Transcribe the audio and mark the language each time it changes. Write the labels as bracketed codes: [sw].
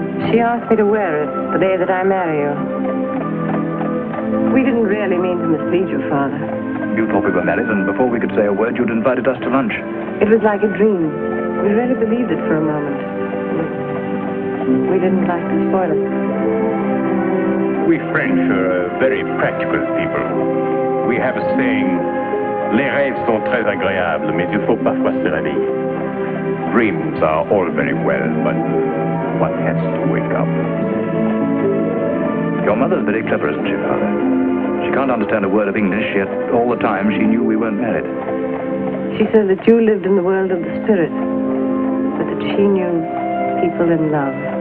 [en] She asked me to wear it the day that I marry you. We didn't really mean to mislead you, Father. You thought we were married, and before we could say a word, you'd invited us to lunch. It was like a dream. We really believed it for a moment. We didn't like to spoil it. We French are very practical people. We have a saying, [fr] les rêves sont très agréables, mais il faut parfois se réveiller. [en] Dreams are all very well, but one has to wake up. Your mother's very clever, isn't she, Father? She can't understand a word of English, yet all the time she knew we weren't married. She said that you lived in the world of the spirit, but that she knew people in love.